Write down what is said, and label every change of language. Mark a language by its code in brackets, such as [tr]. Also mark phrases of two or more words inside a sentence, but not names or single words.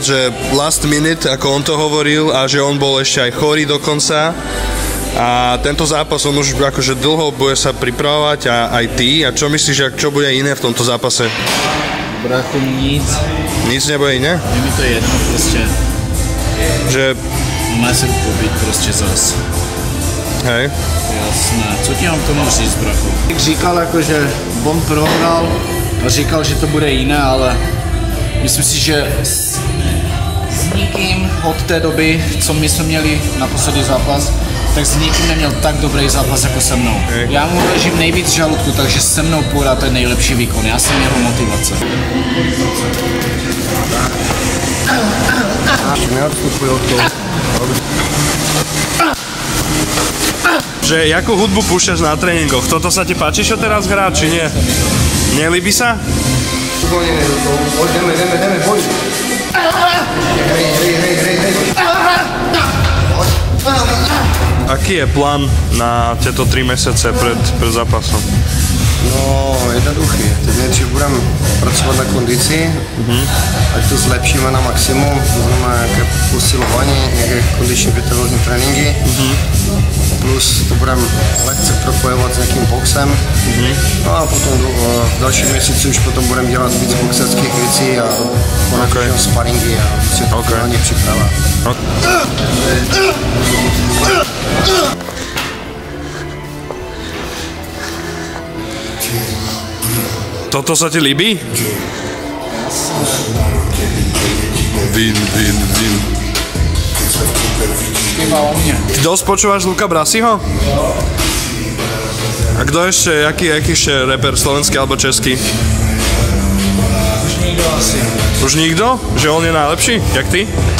[en] že last minute, [sk] ako on to hovoril, a že on bol ešte aj chorý dokonca. A tento zápas on už akože dlho bude sa pripravovať a aj ty. A čo myslíš, čo bude iné v tomto zápase? [cs] Brachu, nic. Nic nebude iné? Je mi to jedno prostě. Že Má se pobít prostě zas. Hej. Jasné, co ti mám tomu říct, brachu? Říkal jako, že on prohrál a říkal, že to bude jiné, ale myslím si, že s nikým od té doby, co my jsme měli naposledy zápas, tak s nikým neměl tak dobrý zápas jako se mnou. Já mu držím nejvíc žaludku, takže se mnou podá ten nejlepší výkon. Já jsem jeho motivace. Neodstupuj od toho. [sk] Že jakú hudbu púšťaš na tréningoch? Toto sa ti páči, čo teraz hrá, či nie? Nelíbi sa? Uvolníme do toho. Poď, ideme, poď. Hej. Aký je plán na tieto 3 mesiace pred zápasom? No, jednoduchý. [cs] Teď nejdřív budeme pracovat na kondici, ať to zlepšíme na maximum, to znamená nějaké posilování, nějaké kondiční vytrvalostní tréninky, plus to budeme lehce propojovat s nějakým boxem, no a potom v dalším měsíci už potom budeme dělat víc boxerských věcí a konečně sparingy a víc je to finální příprava. [sk] Toto sa ti líbí? Vin. Iba o mne. Ty dosť počúvaš Luka Brasiho? A kto ešte, aký ešte reper, slovenský alebo český? [cs] Už nikdo asi. [sk] Už nikto? Že on je najlepší? Jak ty?